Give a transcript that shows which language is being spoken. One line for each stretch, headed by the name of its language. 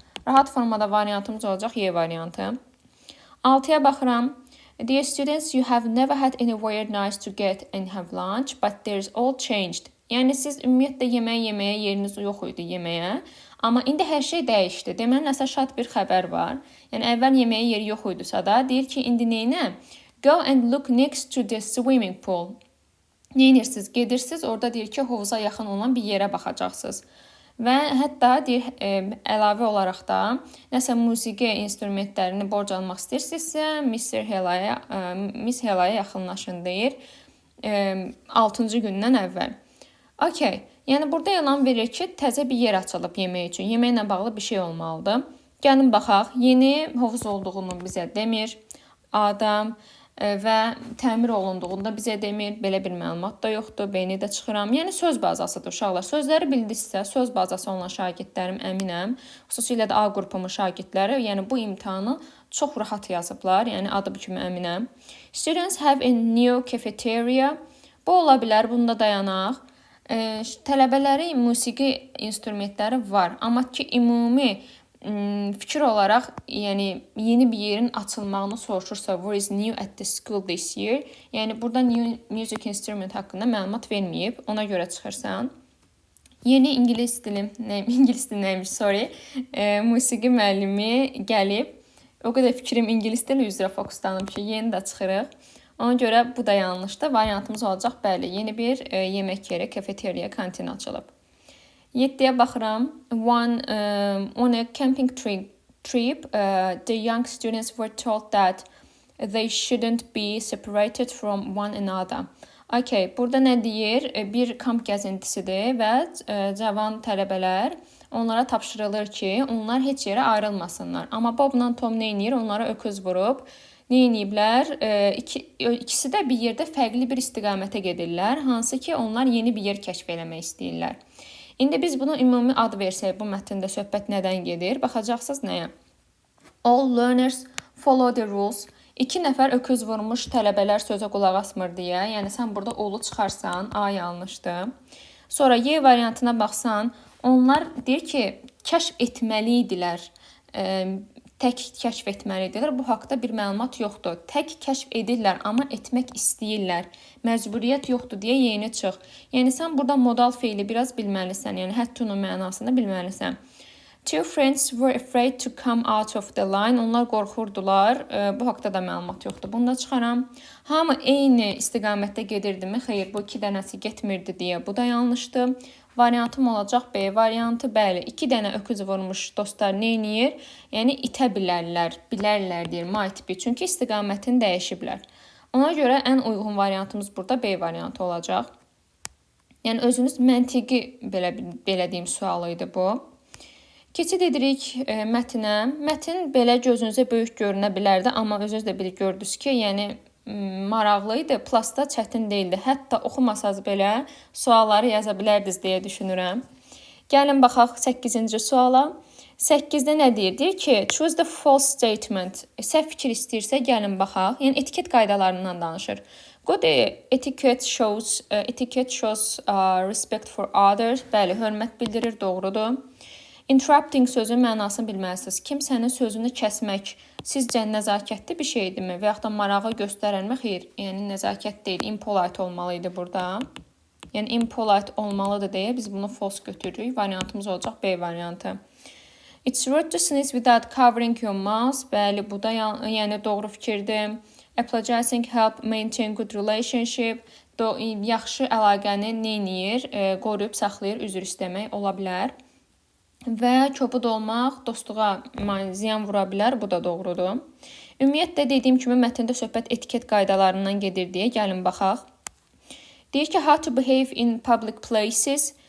Azerbaijani: Rahat formada variantımız olacaq Y variantı. 6-ya baxıram.
English: Dear students, you have never had anywhere nice to get and have lunch, but there's all changed.
Azerbaijani: Yəni siz ümumiyyətlə yeməyə yeriniz yox idi yeməyə, amma indi hər şey dəyişdi. Deməli nəsə şad bir xəbər var. Yəni əvvəl yeməyə yeri yox idisə da, deyir ki, indi neynə?
English: Go and look next to the swimming pool.
Azerbaijani: Neynirsiniz? Gedirsiniz, orada deyir ki, hovuza yaxın olan bir yerə baxacaqsınız. Və hətta deyir, əlavə olaraq da nəsə musiqi instrumentlərini borc almaq istəyirsinizsə, Miss Helaya yaxınlaşın deyir 6-cı gündən əvvəl. Okay, yəni burada elan verir ki, təzə bir yer açılıb yemək üçün. Yeməklə bağlı bir şey olmalıdır. Gəlin baxaq, yeni hovuz olduğunu bizə demir adam və təmir olunduğunda bizə demir, belə bir məlumat da yoxdur, beni də çıxıram. Yəni söz bazasıdır uşaqlar. Sözləri bildinizsə, söz bazası olan şagirdlərim əminəm, xüsusilə də A qrupumun şagirdləri, yəni bu imtahanı çox rahat yazıblar, yəni adı kimi əminəm.
English: Students have a new cafeteria.
Azerbaijani: Bu ola bilər, bunda dayanaq. Tələbələri musiqi instrumentləri var, amma ki ümumi fikir olaraq, yəni yeni bir yerin açılmağını soruşursa,
English: what is new at the school this year?
Azerbaijani: Yəni burada
English: new music instrument
Azerbaijani: haqqında məlumat verməyib, ona görə çıxırsan. Yeni ingilis dili nəymiş, musiqi müəllimi gəlib. O qədər fikrim ingilis dili üzrə fokuslanıb ki, yeni də çıxırıq. Ona görə bu da yanlışdır. Variantımız olacaq, bəli, yeni bir yemək yeri, kafeteriya, kantin açılıb. 7-yə baxıram.
English: On a camping trip, the young students were told that they shouldn't be separated from one another.
Azerbaijani: Okay, burada nə deyir? Bir kamp gəzintisidir və cavan tələbələr onlara tapşırılır ki, onlar heç yerə ayrılmasınlar. Amma Bobla Tom nə edir? Onlara öküz vurub. Nə ediblər? İkisi də bir yerdə fərqli bir istiqamətə gedirlər, hansı ki onlar yeni bir yer kəşf eləmək istəyirlər. İndi biz bunu ümumi ad versək, bu mətndə söhbət nədən gedir? Baxacaqsınız nəyə?
English: All learners follow the rules.
Azerbaijani: 2 nəfər öküz vurmuş tələbələr sözə qulaq asmır deyə, yəni sən burada olu çıxarsan, A yanlışdır. Sonra Y variantına baxsan, onlar deyir ki, kəşf etməli idilər. Tək kəşf etməlidirlər. Bu haqda bir məlumat yoxdur. Tək kəşf edirlər, amma etmək istəyirlər. Məcburiyyət yoxdur deyə yeni çıx. Yəni sən burada modal feili biraz bilməlisən. Yəni həttunun mənasını bilməlisən.
English: Two friends were afraid to come out of the line.
Azerbaijani: Onlar qorxurdular. Bu haqda da məlumat yoxdur. Bunu da çıxaram. Hamı eyni istiqamətdə gedirdimi? Xeyr, bu 2 dənəsi getmirdi deyə. Bu da yanlışdır. Variantım olacaq B variantı. Bəli, 2 dənə öküz vurmuş dostlar nə edir? Yəni itə bilərlər deyir
English: might be.
Azerbaijani: Çünki istiqamətini dəyişiblər. Ona görə ən uyğun variantımız burada B variantı olacaq. Yəni özünüz məntiqi belə deyim sualı idi bu. Keçid edirik mətnə. Mətn belə gözünüzə böyük görünə bilərdi, amma özünüz də gördünüz ki, yəni maraqlı idi, plasta çətin deyildi. Hətta oxumasaz belə sualları yaza bilərdiniz deyə düşünürəm. Gəlin baxaq 8-ci suala. 8-də nə deyir? Deyir ki,
English: choose the false statement.
Azerbaijani: Səhv fikir istəyirsə gəlin baxaq. Yəni etiket qaydalarından danışır.
English: Good etiquette shows respect for others.
Azerbaijani: Bəli, hörmət bildirir, doğrudur. Interrupting sözün mənasını bilməlisiniz. Kimsənin sözünü kəsmək sizcə nəzakətli bir şeydirmi? Və yaxud da marağı göstərənmə? Xeyr, yəni nəzakət deyil, impolite olmalı idi burada. Yəni impolite olmalıdır deyə biz bunu false götürürük. Variantımız olacaq B variantı.
English: It's rude to sneeze without covering your mouth.
Azerbaijani: Bəli, bu da yəni doğru fikirdir.
English: Apologizing help maintain good relationship.
Azerbaijani: Yaxşı əlaqəni nə edir? Qoruyub saxlayır, üzr istəmək ola bilər. Və kobud olmaq dostluğa ziyan vura bilər, bu da doğrudur. Ümumiyyətlə dediyim kimi mətndə söhbət etiket qaydalarından gedir deyə gəlin baxaq. Deyir ki,
English: how to behave in public places.